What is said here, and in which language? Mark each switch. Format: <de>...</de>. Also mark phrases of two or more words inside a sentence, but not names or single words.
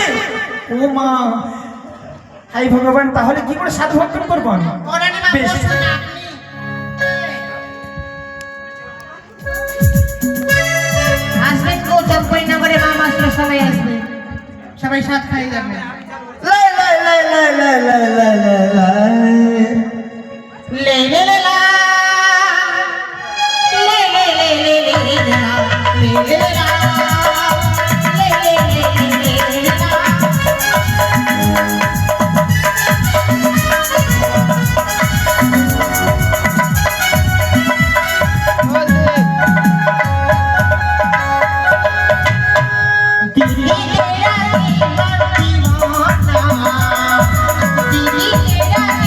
<bn>ও মা, হাই ভগবান, তাহলে কি করে সাধু ভক্ষণ করবো আমি? ও রানীমা, বেশ। বসুন না আপনি। আসবেন তো, চম্পই নগরে মামা আসলে সবাই আসবে, সবাই সাথ খাই যাবে। লাই লাই লাই লাই লাই লাই লাই লাই লাই। লে লে লে লা, লে লে লে লে লে লে লা, লে লে লে লা, লে লে লে লে লে লে লা।</bn> <hi>दिल्ली तेरा दीवाना, दिल्ली तेरा</hi>